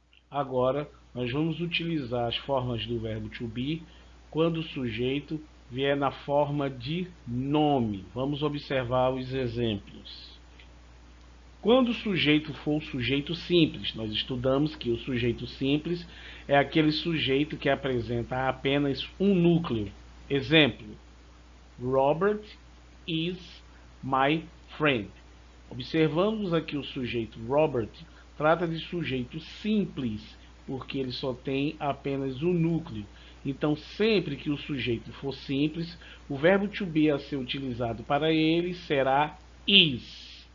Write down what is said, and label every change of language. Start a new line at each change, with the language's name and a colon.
Portuguese: Agora, nós vamos utilizar as formas do verbo to be quando o sujeito vier na forma de nome. Vamos observar os exemplos. Quando o sujeito for o sujeito simples, nós estudamos que o sujeito simples é aquele sujeito que apresenta apenas um núcleo.
English: Exemplo, Robert is my friend.
Portuguese: Observamos aqui o sujeito Robert, trata de sujeito simples, porque ele só tem apenas um núcleo. Então, sempre que o sujeito for simples, o verbo to be a ser utilizado para ele será is.